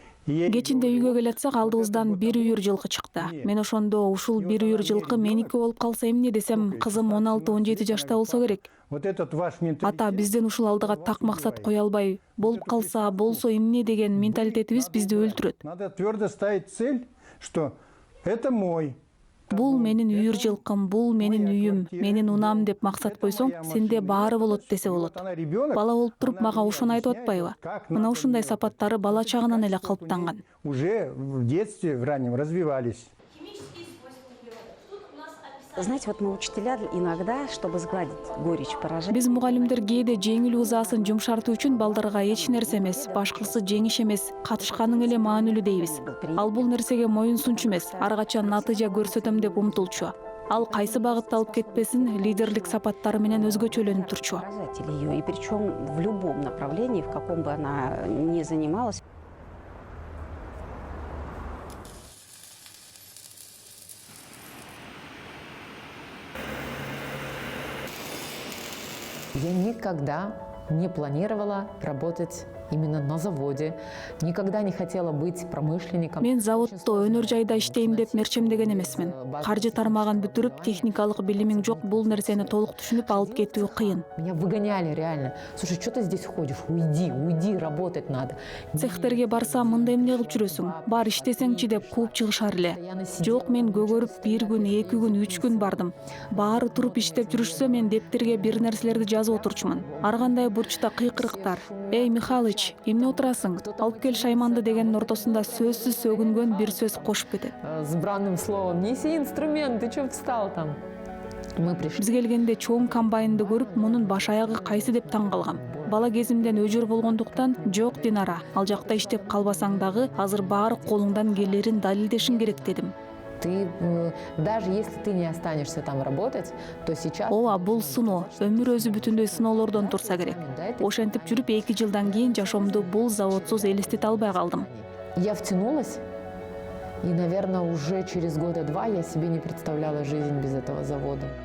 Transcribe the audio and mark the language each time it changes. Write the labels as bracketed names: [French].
[Kyrgyz] Кечинде үйгө келатсак, алдыбыздан бир үйүр жылкы чыкты. Мен ошондо ушул бир үйүр жылкы меники болуп калса эмне десем, кызым 16-17 жашта болсо керек. [Russian] Вот этот ваш менталитет. [Kyrgyz] Ата бизден ушул алдыга так максат кое албай, болуп калса болсо эмне деген менталитетибиз бизди өлтүрөт. [Russian] Надо твердо ставить цель, что это мой. [Kyrgyz] Бул менин үйүр жылкым, бул менин үйүм, менин унам деп максат койсоң, сенде баары болот десе болот. Бала болуп туруп мага ошону айтып атпайбы? Мына ушундай сапаттары бала чагынан эле калыптанган. [Russian] Уже в детстве, в раннем развивались. Знаете, вот мы учителя иногда, чтобы сгладить горечь поражения. [Kyrgyz] Биз мугалимдер кээде жеңил узаасын жумшартуу үчүн балдарга эч нерсе эмес, башкысы жеңиш эмес, катышканың эле маанилүү дейбиз. Ал бул нерсеге моюн сунчу эмес, ар качан натыйжа көрсөтөм деп умтулчу. Ал кайсы багытта алып кетпесин, лидерлик сапаттары менен өзгөчөлөнүп турчу. [Russian] И причем в любом направлении, в каком бы она ни занималась. Я никогда не планировала работать именно на заводе, никогда не хотела быть промышленником. [Kyrgyz] Мен заводто өнөр жайда иштейм деп мерчемдеген эмесмин. Каржы тармагын бүтүрүп, техникалык билимиң жок, бул нерсени толук түшүнүп алып кетүү кыйын. [Russian] Меня выгоняли реально. Слушай, что ты здесь ходишь? Уйди, работать надо. [Kyrgyz] Цехтерге барсам, мындай эмне кылып жүрөсүң? Бар иштесеңчи деп кууп чыгышар эле. Жок, мен көгөрүп 1 күн, 2 күн, 3 күн бардым. Баары туруп иштеп жүрүшсө, мен дептерге бир нерселерди жазып отурчумун. Ар кандай бурчта кыйкырыктар. Эй, Михалыч, ич, эмне отурасың? Алып кел шайманды дегенин ортосунда сөзсүз сөгүнгөн бир сөз кошуп кетет. [Russian] С бранным словом: неси инструмент, ты чё встал там? Мы пришли. [Kyrgyz] Биз келгенде чоң комбайнды көрүп, мунун баш аягы кайсы деп таң калгам. Бала кезимден өжөр болгондуктан, жок Динара, ал жакта иштеп калбасаң дагы, азыр баары колуңдан келерин далилдешиң керек дедим. [Russian] Ты, даже если ты не останешься там работать, то сейчас... [Kyrgyz] Ооба, бул сыноо, өмүр өзү бүтүндөй сыноолордон турса керек. Ошентип жүрүп 2 жылдан кийин жашоомду бул заводсуз элестете албай калдым. [Russian] Я втянулась, и, наверное, уже через года 2 я себе не представляла жизнь без этого завода.